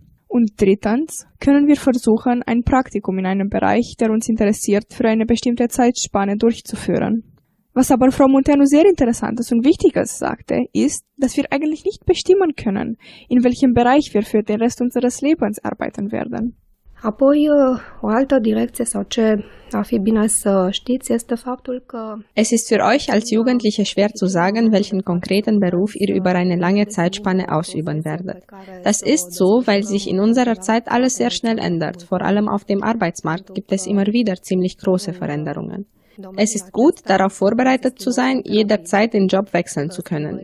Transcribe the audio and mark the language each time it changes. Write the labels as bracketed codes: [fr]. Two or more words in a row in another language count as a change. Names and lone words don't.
[de] Und drittens können wir versuchen, ein Praktikum in einem Bereich, der uns interessiert, für eine bestimmte Zeitspanne durchzuführen. Was aber Frau Munteanu sehr Interessantes und Wichtiges sagte, ist, dass wir eigentlich nicht bestimmen können, in welchem Bereich wir für den Rest unseres Lebens arbeiten werden. [ro] Apoi, o altă direcție sau ce ar fi bine să știți este faptul că... [de] Es ist für euch als Jugendliche schwer zu sagen, welchen konkreten Beruf ihr über eine lange Zeitspanne ausüben werdet. Das ist so, weil sich in unserer Zeit alles sehr schnell ändert. Vor allem auf dem Arbeitsmarkt gibt es immer wieder ziemlich große Veränderungen. Es ist gut, darauf vorbereitet zu sein, jederzeit den Job wechseln zu können.